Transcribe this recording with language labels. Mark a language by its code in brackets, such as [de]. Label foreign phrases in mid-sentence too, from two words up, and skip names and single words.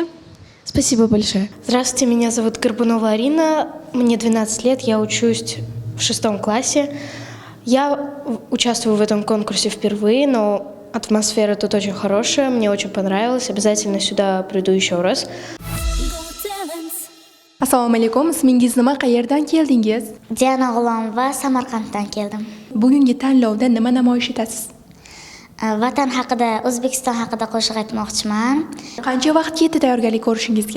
[ru] Спасибо большое. Здравствуйте, меня зовут Горбунова Арина, мне 12 лет, я учусь в 6 классе. Я участвую в этом конкурсе впервые, но атмосфера тут очень хорошая, мне очень понравилось, обязательно сюда приду еще раз. [uz] Assalomu alaykum. Ismingiz nima? Qayerdan keldingiz? Diana G'ulomova, Samarqanddan keldim. Bugungi tanlovda nima namoyish etasiz? Vatan haqida, O'zbekiston haqida qo'shiq aytmoqchiman. Qancha vaqt ketdi tayyorgarlik ko'rishingizga?